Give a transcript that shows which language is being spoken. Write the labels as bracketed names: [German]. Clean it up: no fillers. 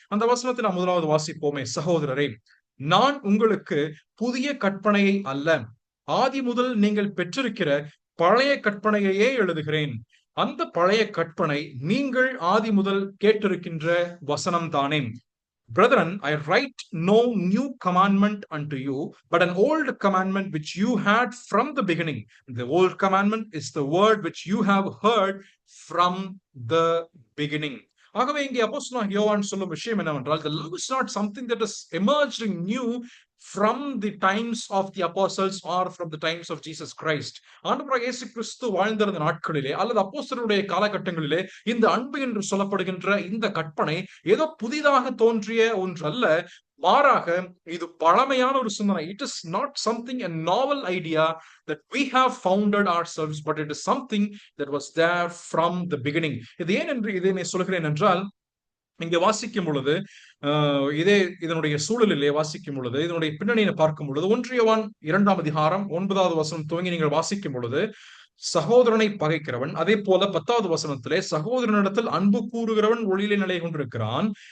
[Tamil] அந்த வசனத்தை நாம் முதலாவது வாசிப்போமே. சகோதரரே, நான் உங்களுக்கு புதிய கற்பனையை அல்ல, ஆதி முதல் நீங்கள் பெற்றிருக்கிற பழைய கற்பனையையே எழுதுகிறேன். அந்த பழைய கற்பனை நீங்கள் ஆதி முதல் கேட்டிருக்கின்ற வசனம் தானே. [English] Brethren, I write no new commandment unto you, but an old commandment which you had from the beginning. The old commandment is the word which you have heard from the beginning. [Tamil] ஆகவே இங்கே அப்போஸ்தலனாகிய யோவான் சொல்லும் விஷயம் என்னவென்றால், [English] the love is not something that is emerging new from the times of the apostles or from the times of Jesus Christ. [Tamil] ஆண்டவராகிய இயேசு கிறிஸ்து வாழ்ந்திருந்த நாட்களிலே அல்லது அப்போஸ்தலருடைய காலகட்டங்களிலே இந்த அன்பு என்று சொல்லப்படுகின்ற இந்த கற்பனை ஏதோ புதிதாக தோன்றிய ஒன்றல்ல, மாறாக இது பழமையான ஒரு சிந்தனை. [English] It is not something, a novel idea that we have founded ourselves, but it is something that was there from the beginning. [Tamil] இது ஏன் என்று இதை நான் சொல்கிறேன் என்றால், இங்க வாசிக்கும் பொழுது இதனுடைய சூழலிலே வாசிக்கும் பொழுது, இதனுடைய பின்னணியை பார்க்கும் பொழுது, 1 யோவான் 2ஆம் அதிகாரம் 9வது வசனம் துவங்கி நீங்கள் வாசிக்கும் பொழுது, சகோதரனை பகைக்கிறவன், அதே போல 10வது வசனத்திலே சகோதரனிடத்தில் அன்பு கூறுகிறவன் ஒளியிலே நிலை கொண்டிருக்கிறான்